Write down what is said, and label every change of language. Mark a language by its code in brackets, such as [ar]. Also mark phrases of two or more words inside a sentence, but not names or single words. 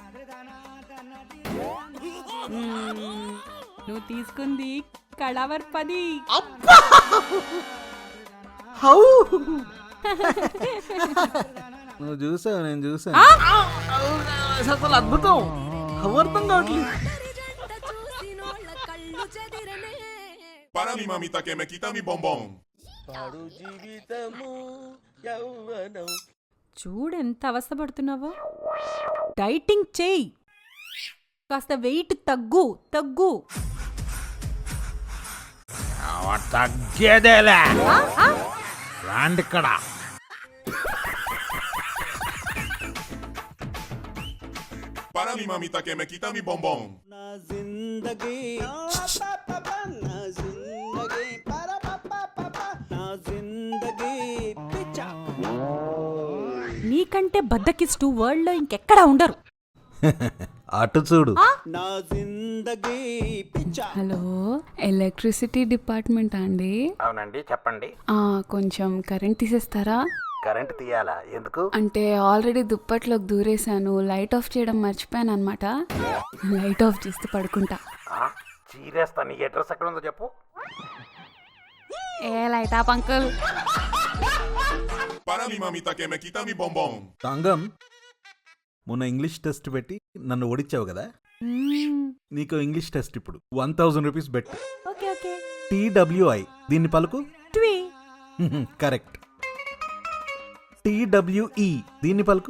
[te] నువ్వు తీసుకుంది కళావర్ 10. హౌ. నువ్వు చూసావు, నేను చూసాను. అసలు అద్భుతం. హౌ అర్థం కావట్లేదు. [es] Para mi mamita que me quita mi bombón. [te] చూడెంత అవస్థపడుతున్నావో. డైటింగ్ చేయి, కాస్త వెయిట్ తగ్గు. తగ్గేదేలే. రాండి ఇక్కడ. [es] Para mi mamita que me quita mi bombón. [te] నీకంటే బద్దకిస్టు వరల్డ్ లో ఇంకెక్కడా ఉండరు. అటు చూడు. హలో, [en] electricity department [te] అండి? అవునండి, చెప్పండి. కొంచెం కరెంట్ తీసేస్తారా? కరెంట్ తీయాలా? ఎందుకు? అంటే ఆల్రెడీ దుప్పట్లోకి దూరేశాను, [en] light off [te] చేయడం మర్చిపోయాను అనమాట. [en] light off [te] చేస్తే పడుకుంటా. చీరేస్తా. నీ అడ్రస్ ఎక్కడ ఉందో చెప్పు. ఏ [en] light off uncle. [es] Para mi mamita que me quita mi bombón. [te] తంగం, మొన్న [en] English test [te] పెట్టి నన్ను ఓడించావు కదా, నీకు [en] English test [te] ఇప్పుడు 1000 [en] rupees bet. okay okay. [te] TWI దీన్ని పలుకు. ట్వీ. కరెక్ట్. TWE దీన్ని పలుకు.